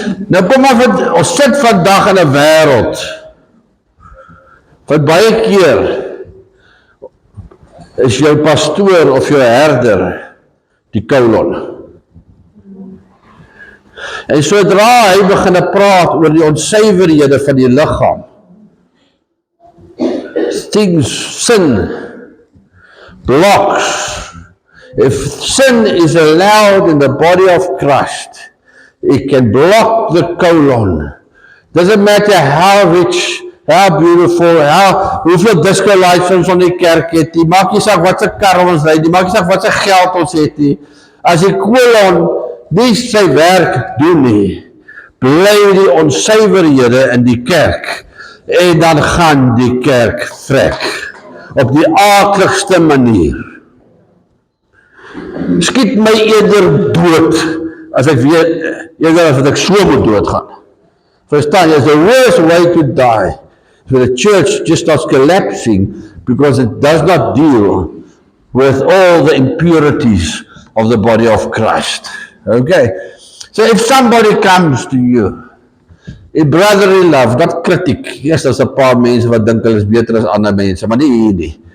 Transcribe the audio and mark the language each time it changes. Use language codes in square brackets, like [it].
[af] Nou kom maar, ons sit vandag in 'n wêreld, wat baie keer is jou pastoor of jou herder die colon. En sodra hy begin praat oor die onsuiverhede van die liggaam, [en] sin blocks. If sin is allowed in the body of Christ, it can block the colon. Doesn't matter how rich, how beautiful, [af] hoeveel disco lights ons in die kerk het, die maak nie saak wat se kar ons ry, die maak nie saak wat se geld ons het nie. As die colon nie sy werk doen nie, bly die onsuiverhede in die kerk, en dan gaan die kerk vrek, op die aakligste manier. Skiet my eerder dood, as ek weet, eerder as ek so moet doodgaan. Verstaan, [en] it's the worst way to die. So the church just starts collapsing because it does not deal with all the impurities of the body of Christ. Okay? So if somebody comes to you, a brotherly love, not critic. [af] Yes, daar's 'n paar mense wat dink hulle is beter as ander mense, maar nie hier nie.